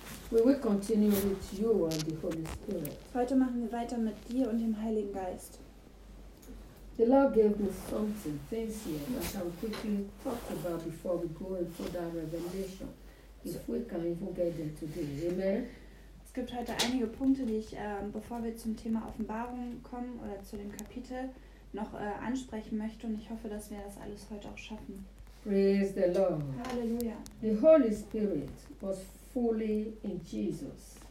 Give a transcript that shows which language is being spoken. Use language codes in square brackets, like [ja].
[en] We will continue with you and the Holy Spirit. [de] Heute machen wir weiter mit dir und dem Heiligen Geist. [en] The Lord gave me something, things here, that I will quickly talk about before we go and further revelation, if we can even get there today. Amen. [de] Es gibt heute einige Punkte, die ich, bevor wir zum Thema Offenbarung kommen oder zu dem Kapitel, noch ansprechen möchte, und ich hoffe, dass wir das alles heute auch schaffen. [en] Praise the Lord. Halleluja. The Holy Spirit was fully in Jesus.